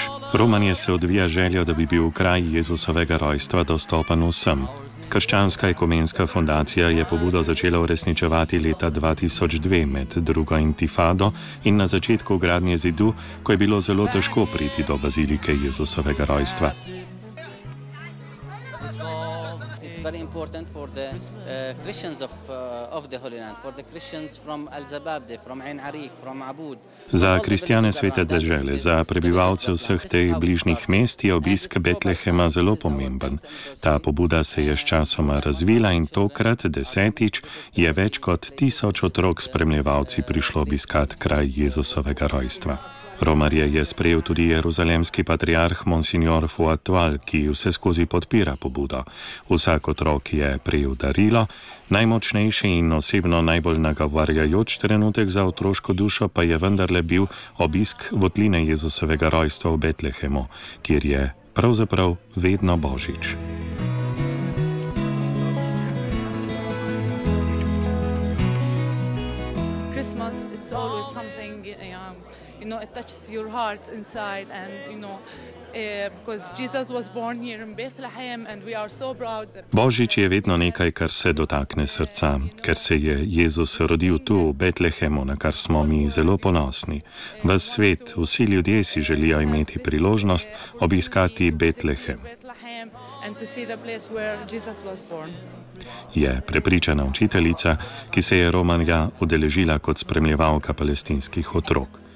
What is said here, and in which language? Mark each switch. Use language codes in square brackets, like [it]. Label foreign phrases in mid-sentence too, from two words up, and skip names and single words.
[sl] Romanje se odvija željo, da bi bil kraj Jezusovega rojstva dostopen vsem. Krščanska ekumenska fundacija je pobudo začela uresničevati leta 2002 med drugo intifado in na začetku gradnje zidu, ko je bilo zelo težko priti do bazilike Jezusovega rojstva. [en] Very important for the Christians of the Holy Land, for the Christians from Al-Zababde, from Ain Arik, from Abud. [sl] Za kristjane Svete dežele, za prebivalce vseh teh bližnjih mest je obisk Betlehema zelo pomemben. Ta pobuda se je sčasoma razvila in tokrat 10. je več kot 1000 otrok spremljevalci prišlo obiskat kraj Jezusovega rojstva. Romarje je sprejel tudi jeruzalemski patriarh Monsignor Fuad Tual, ki vse skozi podpira pobudo. Vsak otrok je prejel darilo, najmočnejši in osebno najbolj nagovarjajoč trenutek za otroško dušo pa je vendarle bil obisk votline Jezusovega rojstva v Betlehemu, kjer je pravzaprav vedno Božič. [en] It touches your heart inside, and because Jesus was born here in Bethlehem, and we are so proud. [sl] Božič je vedno nekaj, kar se dotakne srca, ker se je Jezus rodil tu v Betlehemu, na kar smo mi zelo ponosni. Ves svet, vsi ljudje si želijo imeti priložnost obiskati Betlehem. Je prepričana učiteljica, ki se je romanja udeležila kot spremljevalka palestinskih otrok.